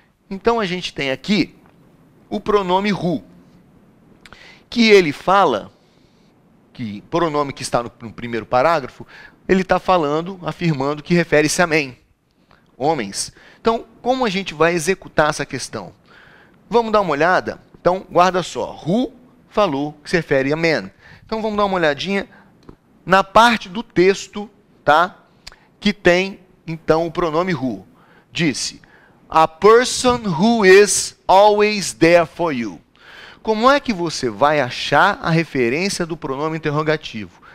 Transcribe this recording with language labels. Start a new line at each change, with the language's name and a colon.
Portuguese: Então, a gente tem aqui o pronome who, que ele fala, que pronome que está no primeiro parágrafo, ele está falando, afirmando que refere-se a men, homens. Então, como a gente vai executar essa questão? Vamos dar uma olhada? Então, guarda só, who falou que se refere a men. Então, vamos dar uma olhadinha na parte do texto, tá? Que tem, então, o pronome who. Disse,
English: a person who is always there for you.
Portuguese: Como é que você vai achar a referência do pronome interrogativo?